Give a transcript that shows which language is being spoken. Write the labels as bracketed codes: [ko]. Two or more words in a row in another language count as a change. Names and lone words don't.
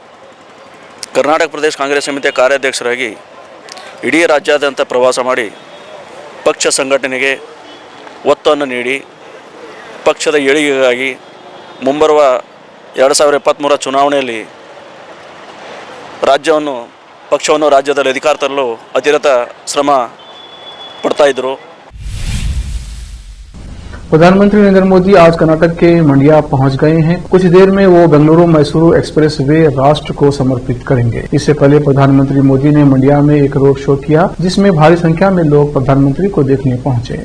[kn] ಕರ್ನಾಟಕ ಪ್ರದೇಶ ಕಾಂಗ್ರೆಸ್ ಸಮಿತಿಯ ಕಾರ್ಯಾಧ್ಯಕ್ಷರಾಗಿ ಇಡೀ ರಾಜ್ಯಾದ್ಯಂತ ಪ್ರವಾಸ ಮಾಡಿ ಪಕ್ಷ ಸಂಘಟನೆಗೆ ಒತ್ತನ್ನು ನೀಡಿ ಪಕ್ಷದ ಏಳಿಗೆಗಾಗಿ ಮುಂಬರುವ 2023 ಚುನಾವಣೆಯಲ್ಲಿ ಪಕ್ಷವನ್ನು ರಾಜ್ಯದಲ್ಲಿ ಅಧಿಕಾರ ತರಲು ಅತಿರಥ ಶ್ರಮ ಪಡ್ತಾಯಿದ್ರು। [hi] प्रधानमंत्री नरेंद्र मोदी आज कर्नाटक के मंडिया पहुंच गए हैं। कुछ देर में वो बेंगलुरु मैसूरू एक्सप्रेस वे राष्ट्र को समर्पित करेंगे। इससे पहले प्रधानमंत्री मोदी ने मंडिया में एक [en] road show [hi] किया, जिसमें भारी संख्या में लोग प्रधानमंत्री को देखने पहुंचे।